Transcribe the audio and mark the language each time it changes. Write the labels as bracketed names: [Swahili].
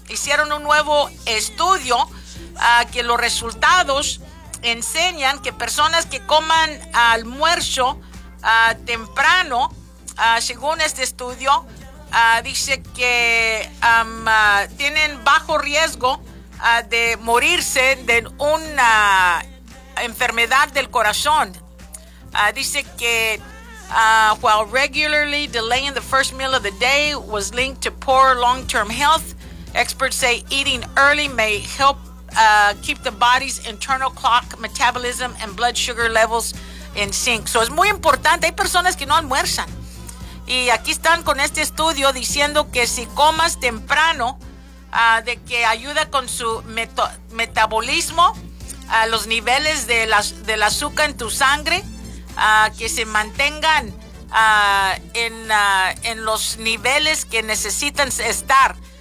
[Spanish] Hicieron un nuevo estudio que los resultados enseñan que personas que coman almuerzo temprano, según este estudio, dice que tienen bajo riesgo de morirse de una enfermedad del corazón. Dice que [English] while regularly delaying the first meal of the day was linked to poor long-term health, experts say eating early may help keep the body's internal clock, metabolism, and blood sugar levels in sync. [Spanish] So es muy importante. Hay personas que no almuerzan. Y aquí están con este estudio diciendo que si comas temprano, de que ayuda con su metabolismo, los niveles de del azúcar en tu sangre, que se mantengan en los niveles que necesitan estar.